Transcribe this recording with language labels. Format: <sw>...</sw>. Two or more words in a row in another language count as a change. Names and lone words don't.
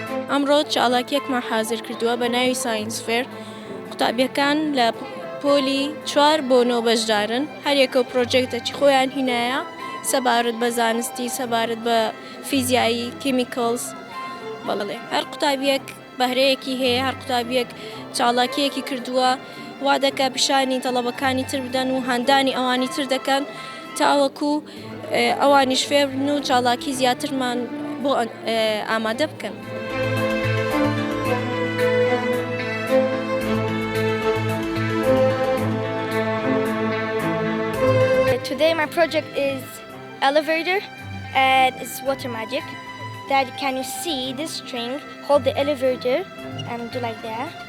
<ckb>ئەمڕۆ چاڵاکیەکمان حازر کردووە بە ناوی</ckb> <en>science fair.</en> <ckb>قوتابیەکان لە پۆلی 4 بۆ 9 بەشدارن، هەرێکە و پرۆجێکتێکی خۆیان هینایە، سەبارەت بە زانستی، سەبارەت بە فیزیایی، کیمیکەڵز، بەڵێ هەر قوتابیەک بەهرەیەکی هەیە، هەر قوتابیەک چاڵاکیەکی کردووە، وا دەکا پیشانی تەڵەبەکانی تر بدەن و هەندانی ئەوانی تر دەکەن تاوەکو ئەوانیش فێر بن و چاڵاکی زیاترمان بۆ ئامادە بکەن.</ckb> <en>Today my project is elevator and it's water magic. That can you see this string hold the elevator and do like that.</en>